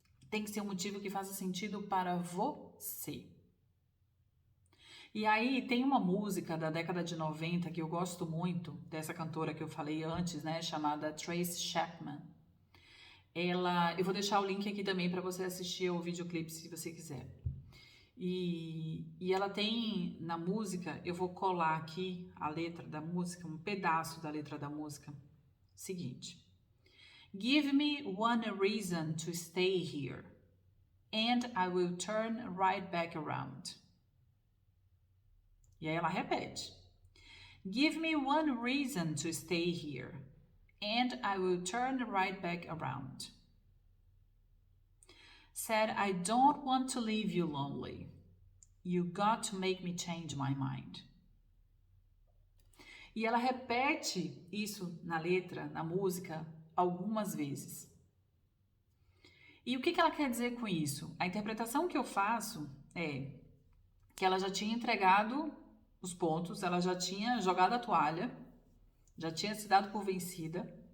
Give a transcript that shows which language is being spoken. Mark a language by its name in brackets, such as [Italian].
[Portuguese] Tem que ser um motivo que faça sentido para você. E aí tem uma música da década de 90 que eu gosto muito, dessa cantora que eu falei antes, né, chamada Tracy Chapman. Eu vou deixar o link aqui também para você assistir o videoclipe se você quiser. E ela tem na música, eu vou colar aqui a letra da música, um pedaço da letra da música. Seguinte: [English] Give me one reason to stay here, and I will turn right back around. [Portuguese] E aí ela repete: [English] Give me one reason to stay here, and I will turn right back around. Said I don't want to leave you lonely. You got to make me change my mind. [Portuguese] E ela repete isso na letra, na música, algumas vezes. E o que ela quer dizer com isso? A interpretação que eu faço é que ela já tinha entregado os pontos, ela já tinha jogado a toalha, já tinha se dado por vencida.